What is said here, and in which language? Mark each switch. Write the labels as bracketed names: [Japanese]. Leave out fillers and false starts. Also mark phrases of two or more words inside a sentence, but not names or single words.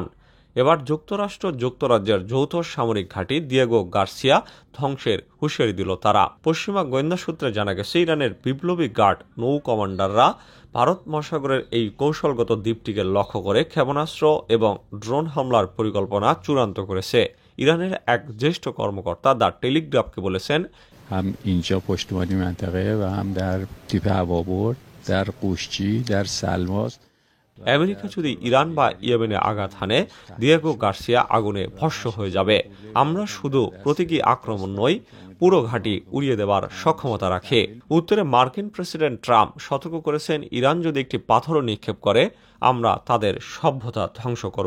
[Bangla] এবার যুক্তরাজ্যের যৌথ সামরিক ঘাঁটি দিয়েগো গার্সিয়া ধ্বংসের হুঁশিয়ারি দিল তারা। পশ্চিমা গোয়েন্দা সূত্রে জানা গেছে, ইরানের বিপ্লবী গার্ড নৌ কমান্ডাররা ভারত মহাসাগরের এই কৌশলগত দ্বীপটিকে লক্ষ্য করে ক্ষেপণাস্ত্র এবং ড্রোন হামলার পরিকল্পনা চূড়ান্ত করেছে। ইরানের এক জ্যেষ্ঠ কর্মকর্তা দ্য টেলিগ্রাফকে বলেছেন, [Persian] هم اینجا پشتوانی منطقه و هم در تیپ هوابرد در قوشچی در سلماس [Bangla] আমেরিকা যদি ইরান বা ইয়েমেনে আঘাত হানে, দিয়েগো গার্সিয়া আগুনে ভস্ম হয়ে যাবে। আমরা শুধু প্রতীকী আক্রমণ নই, পুরো ঘাঁটি উড়িয়ে দেবার সক্ষমতা রাখে। উত্তরে মার্কিন প্রেসিডেন্ট ট্রাম্প সতর্ক করেছেন, ইরান যদি একটি পাথরও নিক্ষেপ করে, আমরা তাদের সভ্যতা ধ্বংস করব।